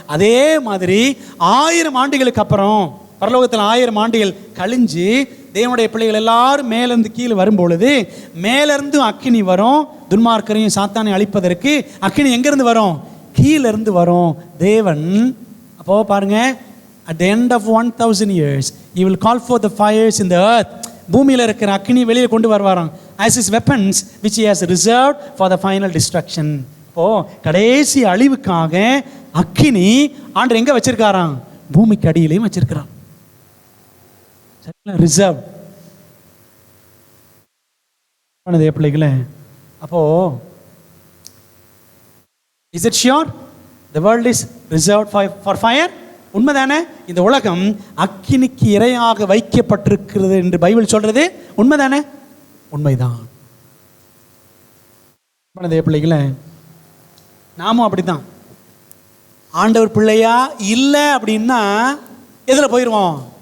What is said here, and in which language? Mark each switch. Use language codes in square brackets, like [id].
[ta] அதே மாதிரி 1000 ஆண்டுகளுக்கு அப்புறம், பரலோகத்தில் 1000 ஆண்டுகள் கழிஞ்சு தேவனுடைய பிள்ளைகள் எல்லாரும் மேலேருந்து கீழே வரும்பொழுது மேலேருந்து அக்கினி வரும். துன்மார்க்கரையும் சாத்தானை அழிப்பதற்கு அக்கினி எங்கேருந்து வரும்? கீழே இருந்து வரும். தேவன் அப்போ அப்போது பாருங்க, [en] at the end of 1000 years he will call for the fires in the earth. [ta] பூமியில் இருக்கிற அக்கினி வெளியே கொண்டு வருவாராம், [en] as his weapons which he has reserved for the final destruction. [ta] இப்போது கடைசி அழிவுக்காக அக்கினி ஆண்டவர் எங்கே வச்சிருக்காராம்? பூமிக்கு அடியிலையும் வச்சிருக்கிறான். ரிசர்வ் பிள்ளைகளே. [en] அப்போ is it sure the world is reserved for fire? [ta] உண்மைதானே? இந்த உலகம் அக்கினிக்கு இரையாக வைக்கப்பட்டிருக்கிறது என்று பைபிள் சொல்றது உண்மைதானே? உண்மைதான் பிள்ளைகளே. நாமும் அப்படித்தான். ஆண்டவர் பிள்ளையா இல்லை அப்படின்னா எதில் போயிடுவோம்?